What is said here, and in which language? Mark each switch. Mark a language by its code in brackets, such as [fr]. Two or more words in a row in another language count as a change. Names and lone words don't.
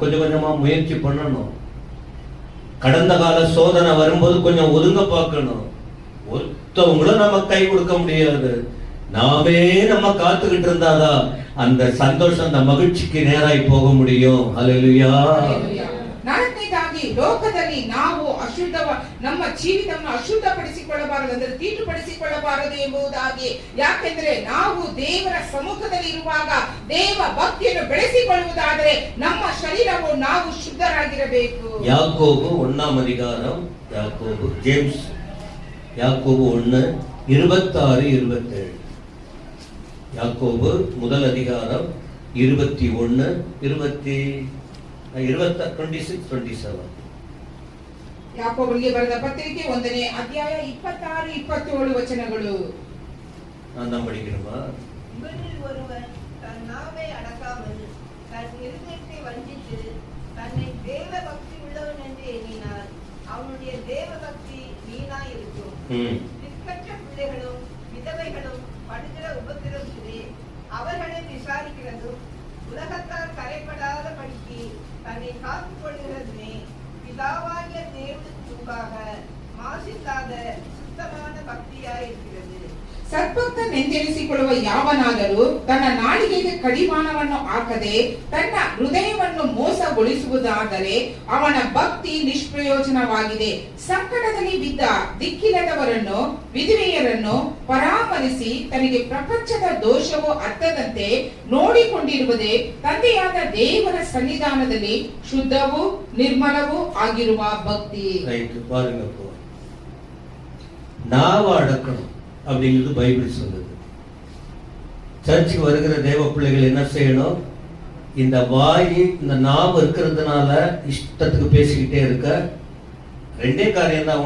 [ta] கொஞ்சம் கொஞ்சமா முயற்சி பண்ணணும். கடந்த கால சோதனை வரும்போது கொஞ்சம் ஒதுங்க பார்க்கணும். ஒருத்தவங்களும் நம்ம கை கொடுக்க முடியாது. நாமே நம்ம காத்துக்கிட்டு இருந்தாதான் அந்த சந்தோஷம், அந்த மகிழ்ச்சிக்கு நேராய் போக முடியும். ஹல்லேலூயா. [kn] ನಾಲ್ಕನೇದಾಗಿ ಲೋಕದಲ್ಲಿ ನಾವು ನಮ್ಮ ಜೀವಿತವನ್ನು ಅಶುದ್ಧಪಡಿಸಿಕೊಳ್ಳಬಾರದು, ಅಂದ್ರೆ ತೀಟುಪಡಿಸಿಕೊಳ್ಳಬಾರದು ಎಂಬುದಾಗಿ. ಯಾಕೆಂದ್ರೆ ನಾವು ದೇವರ ಸಮ್ಮುಖದಲ್ಲಿ ಇರುವಾಗ ದೇವ ಭಕ್ತಿಯನ್ನು ಬೆಳೆಸಿಕೊಳ್ಳುವುದಾದರೆ ನಮ್ಮ ಶರೀರವು ನಾವು ಶುದ್ಧರಾಗಿರಬೇಕು. [ta] யாக்கோபு 1ஆம் அதிகாரம், ஜேம்ஸ் யாக்கோபு 1:26-27. யாக்கோபு முதல் அதிகாரம் 26-27. [kn] ಯಾಕೋಬನಿಗೆ ಬರೆದ ಪತ್ರಿಕೆ 1ನೇ ಅಧ್ಯಾಯ 26-27 ವಚನಗಳು. [ta] நான் படிக்கிறேமா? இவரில் ஒருவன் தன் நாவை அடக்காமல் தன் இருதயத்தை வஞ்சித்து தன்னை தேவ பக்தி உள்ளவன் என்று எண்ணினார். அவனுடைய தேவ பக்தி வீணாய் இருக்கும். திக்கற்ற பிள்ளைகளும் விதவைகளும் படுகிற உபத்திரவத்திலே அவர்களை விசாரிக்கிறதும் உலகத்தால் கரைப்படாத படிக்கு தன்னை காத்துக் கொள்கிறதுமே பிதாவாகிய தேவனுக்கு முன்பாக மாசில்லாத சுத்தமான பக்தியாய் இருக்கிறது. [kn] ಸದ್ಭಕ್ತನೆಂದೆನಿಸಿಕೊಳ್ಳುವ ಯಾವನಾದರೂ ತನ್ನ ನಾಲಿಗೆಗೆ ಕಡಿವಾಣವನ್ನು ಹಾಕದೆ ತನ್ನ ಹೃದಯವನ್ನು ಮೋಸಗೊಳಿಸುವುದಾದರೆ ಅವನ ಭಕ್ತಿ ನಿಷ್ಪ್ರಯೋಜನವಾಗಿದೆ. ಸಂಕಟದಲ್ಲಿ ಬಿದ್ದ ದಿಕ್ಕಿಲ್ಲದವರನ್ನು ವಿಧವೆಯರನ್ನು ಪರಾಮರಿಸಿ ತನಗೆ ಪ್ರಪಂಚದ ದೋಷವೋ ಅರ್ಥದಂತೆ ನೋಡಿಕೊಂಡಿರುವುದೇ ತಂದೆಯಾದ ದೇವರ ಸನ್ನಿಧಾನದಲ್ಲಿ ಶುದ್ಧವೂ ನಿರ್ಮಲವೂ ಆಗಿರುವ ಭಕ್ತಿ. [ta] நாவை அடக்கணும் அப்படிங்கிறது பைபிள் சொல்லுது. சர்ச்சுக்கு வருகிற தேவ பிள்ளைகள் என்ன செய்யணும்? இந்த வாய், இந்த நாவு இருக்கிறதுனால இஷ்டத்துக்கு பேசிக்கிட்டே இருக்க ரெண்டே காரியம் தான்.